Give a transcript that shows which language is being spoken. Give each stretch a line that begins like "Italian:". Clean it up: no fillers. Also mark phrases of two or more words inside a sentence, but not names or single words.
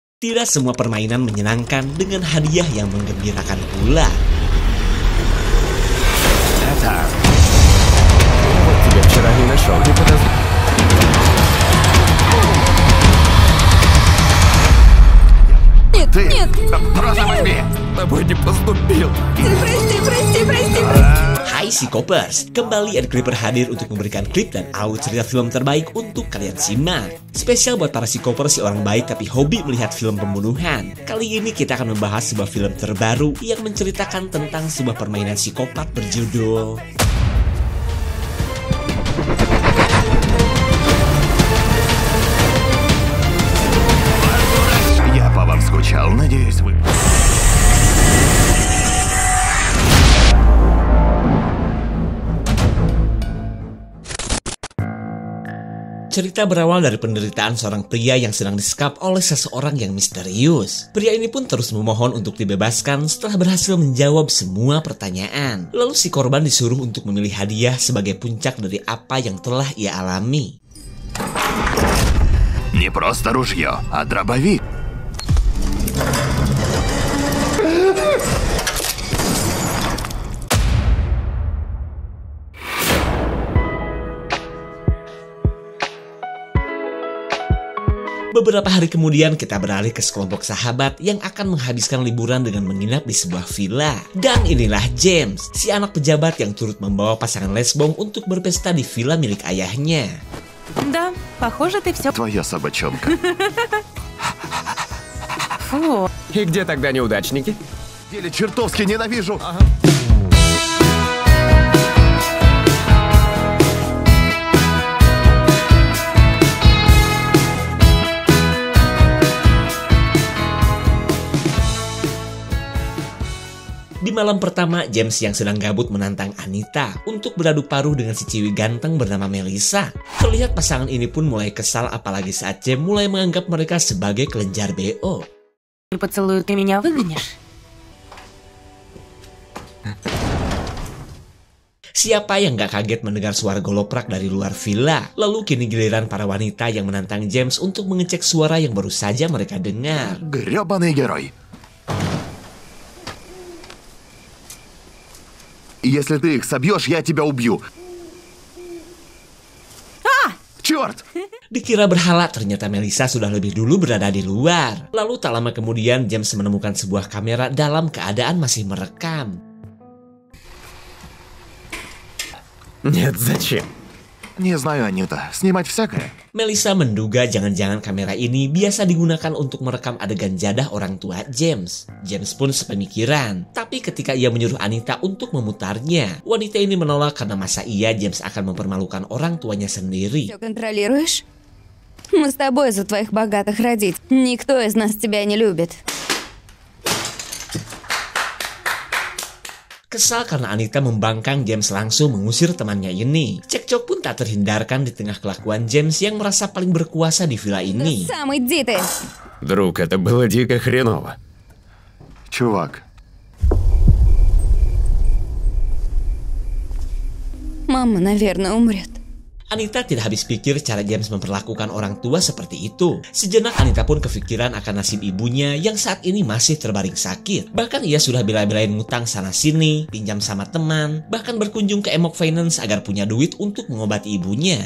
Indonesian: Tidak semua permainan menyenangkan dengan hadiah yang menggembirakan pula.
Russian: Вот тебя вчера не нашел, не подозревал. Нет! Просто возьми! С тобой не поступил. Прости!
Indonesian: Hai Psychopers, kembali Ed Clipper hadir untuk memberikan klip dan audio cerita film terbaik untuk kalian simak. Spesial buat para Psychopers si orang baik tapi hobi melihat film pembunuhan. Kali ini kita akan membahas sebuah film terbaru yang menceritakan tentang sebuah permainan psikopat berjudul
Russian: Я по вам скучал, надеюсь вы...
Indonesian: Cerita berawal dari penderitaan seorang pria yang sedang disekap oleh seseorang yang misterius. Pria ini pun terus memohon untuk dibebaskan setelah berhasil menjawab semua pertanyaan. Lalu si korban disuruh untuk memilih hadiah sebagai puncak dari apa yang telah ia alami.
Russian: Не просто ружье, а дробовик.
Indonesian: Beberapa hari kemudian kita beralih ke sekelompok sahabat yang akan menghabiskan liburan dengan menginap di sebuah villa. Dan inilah James, si anak pejabat yang turut membawa pasangan lesbong untuk berpesta di villa milik ayahnya.
Russian: Да, похоже, ты все... Твоя собачонка. Фу. И где тогда неудачники? Деле чертовски ненавижу.
Indonesian: Di malam pertama, James yang sedang gabut menantang Anita untuk beradu paruh dengan si ciwi ganteng bernama Melissa. Terlihat pasangan ini pun mulai kesal apalagi saat James mulai menganggap mereka sebagai kelenjar BO.
Russian: Поцелуй, ты меня выгонишь?
Indonesian: Siapa yang gak kaget mendengar suara goloprak dari luar villa? Lalu kini giliran para wanita yang menantang James untuk mengecek suara yang baru saja mereka dengar.
Russian: Грёбаный герой. Если ты их собьешь, я тебя убью. Черт!
Indonesian: Dikira berhala, ternyata Melissa sudah lebih dulu berada di luar. Lalu tak lama kemudian James menemukan sebuah kamera dalam keadaan masih merekam.
Russian: Нет, зачем? Не знаю, Анюта. Снимать всякое.
Indonesian: Melissa menduga jangan-jangan kamera ini biasa digunakan untuk merekam adegan jadah orang tua James. James pun sepemikiran. Tapi ketika ia menyuruh Anita untuk memutarnya, wanita ini menolak karena masa iya James akan mempermalukan orang tuanya sendiri.
Russian: Все контролируешь? Мы с тобой за твоих богатых родителей. Никто из нас тебя не любит.
Indonesian: Kesal karena Anita membangkang, James langsung mengusir temannya ini. Cekcok pun tak terhindarkan di tengah kelakuan James yang merasa paling berkuasa di villa ini.
Russian: Сам иди ты. Друг, это было дико хреново. Чувак, Мама, наверное, умрет.
Indonesian: Anita tidak habis pikir cara James memperlakukan orang tua seperti itu. Sejenak Anita pun kepikiran akan nasib ibunya yang saat ini masih terbaring sakit. Bahkan ia sudah bela-belain ngutang sana-sini, pinjam sama teman, bahkan berkunjung ke Emok Finance agar punya duit untuk mengobati ibunya.